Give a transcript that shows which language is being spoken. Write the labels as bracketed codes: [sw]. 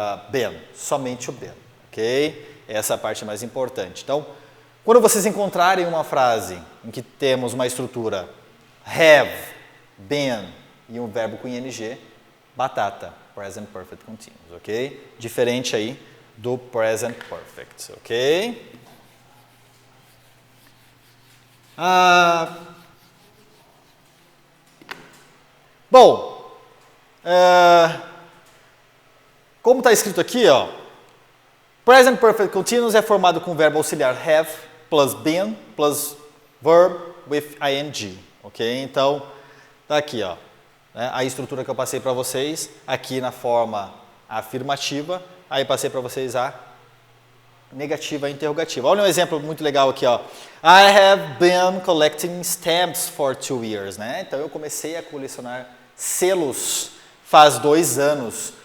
[pt] Been, somente o been, ok? Essa é a parte mais importante. Então, quando vocês encontrarem uma frase em que temos uma estrutura have, been e um verbo com ing, batata, present perfect continuous, ok? Diferente aí do present perfect, ok? Bom, como está escrito aqui, ó, present perfect continuous é formado com o verbo auxiliar have plus been plus verb with ing, ok? Então, tá aqui, ó, né, a estrutura que eu passei para vocês, aqui na forma afirmativa, aí passei para vocês a negativa e interrogativa. Olha um exemplo muito legal aqui, ó. [en] I have been collecting stamps for 2 years, né? [pt] Então eu comecei a colecionar selos faz 2 anos.